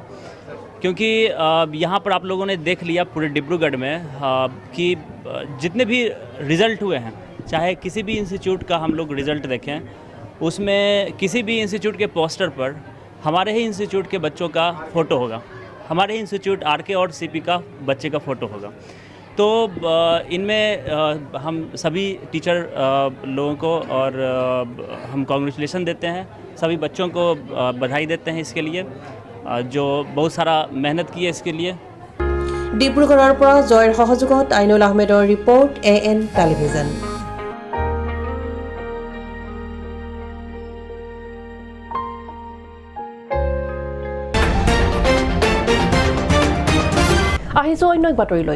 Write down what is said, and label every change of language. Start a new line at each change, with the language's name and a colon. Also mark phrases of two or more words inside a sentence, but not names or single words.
Hindi: क्योंकि यहाँ पर आप लोगों ने देख लिया पूरे डिब्रूगढ़ में कि जितने भी रिज़ल्ट हुए हैं, चाहे किसी भी इंस्टीट्यूट का हम लोग रिज़ल्ट देखें, उसमें किसी भी इंस्टीट्यूट के पोस्टर पर हमारे ही इंस्टीट्यूट के बच्चों का फ़ोटो होगा, हमारे ही इंस्टीट्यूट RK और CP का बच्चे का फ़ोटो होगा। तो इनमें हम सभी टीचर लोगों को और हम कॉन्ग्रेचुलेसन देते हैं, सभी बच्चों को बधाई देते हैं इसके लिए जो बहुत सारा मेहनत की है इसके लिए।
Assamese: ডিব্ৰুগড়ৰ পৰা জয়ৰ সহযোগত আইনুল আহমেদৰ ৰিপৰ্ট AN টেলিভিজন। আহিছো অন্য এক বাতৰিলৈ।